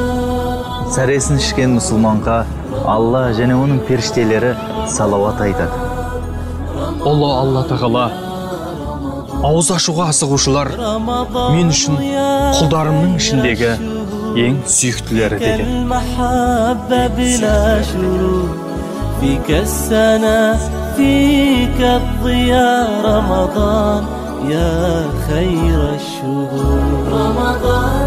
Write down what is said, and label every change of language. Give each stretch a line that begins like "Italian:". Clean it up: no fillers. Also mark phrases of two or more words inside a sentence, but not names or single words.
Kazakh: Сәресін ішкен мұсылманға Алла және оның періштелері салауат айтады. Алла тағала: ауыз ашуға асығушылар мен үшін құлдарымның ішіндегі ең сүйіктілері деген.
Arabic: فيك السنة فيك الضياء رمضان يا خير الشهور